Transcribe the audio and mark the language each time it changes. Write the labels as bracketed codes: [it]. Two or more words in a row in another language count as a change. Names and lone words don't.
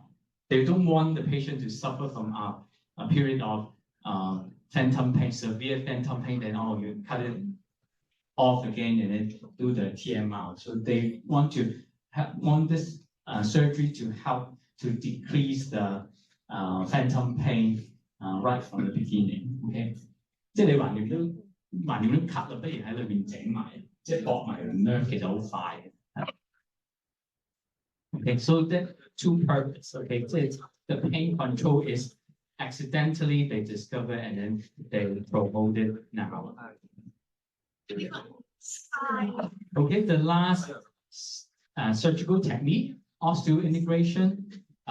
[en] They don't want the patient to suffer from a period of phantom pain, severe phantom pain, then you cut it off again and then do the TMR. So they want this surgery to help to decrease the phantom pain right from the beginning. [yue] Okay， 即係你橫掂都cut 啦，不如喺裏邊整埋，即係駁埋個 nerve， 其實好快嘅。 [en] Okay, so that two purpose. Okay, so the pain control is accidentally they discover and then they promote it now. Okay, the last surgical technique, osteointegration.